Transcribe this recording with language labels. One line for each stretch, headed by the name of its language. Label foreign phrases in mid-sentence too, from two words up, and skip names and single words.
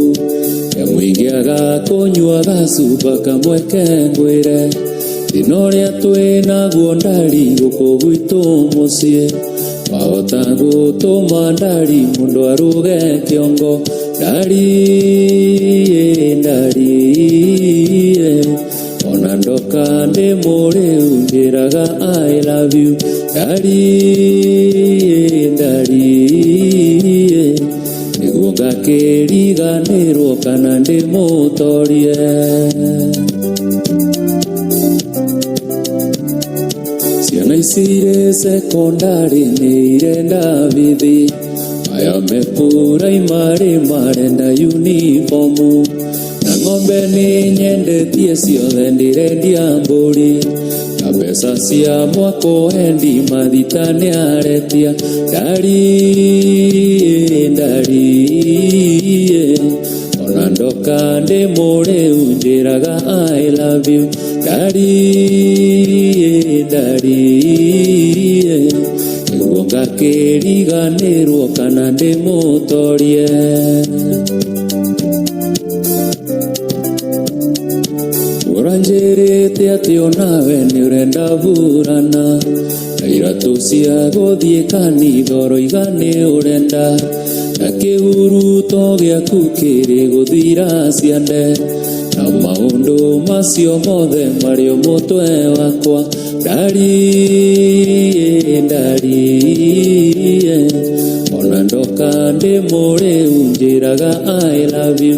Kikuyu: nyamũingĩaga kũnyua gacuba kamwe kengwĩre, thĩna ũrĩa twĩnaguo ndari gũkũ gwitũ mũciĩ, wahota gũtũma ndari mũndũ arũge kĩongo. Ndari ndari ona ndoka ndĩ mũrĩu njĩraga
English: I love you.
Kikuyu: Ndari ndari nĩguo ngakĩriganĩrwo kana ndĩ mũtorie. Ciana ici irĩ sekondari nĩ irenda bithi, aya me primary marenda uniformu, na ng'ombe nĩ nyendetie ciothe ndirendia mbũri, na mbeca cia mwako hendi mathita nĩ aretia. Ndari ndari ona ndoka ndĩ mũrĩu njĩraga
English: I love you.
Kikuyu: Ndari ndari nĩguo ngakĩriganĩrwo kana ndĩ mũtorie. Ũranjĩrĩte atĩ onawe nĩ ũrenda burana, na iratũ cia gũthiĩ kanitha ũroiga nĩ ũrenda, na kĩhuruto gĩaku kĩrĩ gũthira ciande, na maũndũ macio mothe marĩ o mũtwe wakwa. Ndari ndari ona ndoka ndĩ mũrĩu njĩraga
English: I love you.